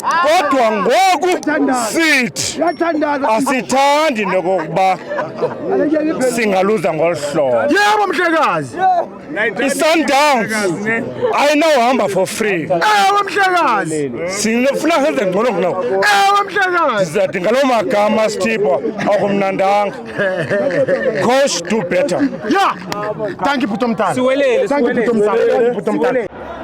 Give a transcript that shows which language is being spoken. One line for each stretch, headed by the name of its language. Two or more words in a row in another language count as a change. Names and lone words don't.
Xhosa: Kodwa ngoku sithi asithandi into yokokuba singaluza ngolu hlobo. Yebo mhlekazi. I-Sundowns ayinawuhamba
English: for free.
Xhosa: Ewe mhlekazi. Sinifuna senze ngcono kunawo. Ewe mhlekazi. Sizathi ngaloo magama Sithipho akumnandanga.
English: Coach, do better. Yeah. Thank you Bhutomtana.
Xhosa: Siwelele,
English: Thank you Bhutomtana.